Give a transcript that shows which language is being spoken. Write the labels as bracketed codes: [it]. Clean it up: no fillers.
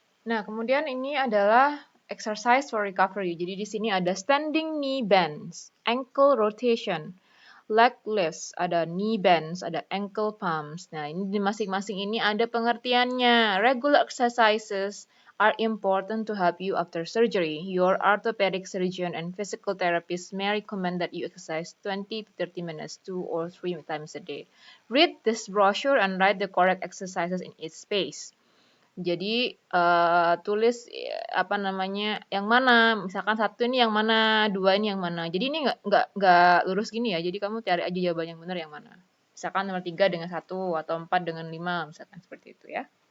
[id] Nah, kemudian ini adalah [en] exercise for recovery. [id] Jadi di sini ada standing knee bends, ankle rotation, leg lifts, ada knee bends, ada ankle pumps. Nah, ini di masing-masing ini ada pengertiannya. [en] Regular exercises are important to help you after surgery. Your orthopedic surgeon and physical therapist may recommend that you exercise 20 to 30 minutes 2 or 3 times a day. Read this brochure and write the correct exercises in each space. [id] Jadi tulis apa namanya yang mana, misalkan satu ini yang mana, dua ini yang mana. Jadi ini nggak lurus gini ya. Jadi kamu cari aja jawaban yang benar yang mana. Misalkan nomor 3 dengan 1 atau 4 dengan 5, misalkan seperti itu ya.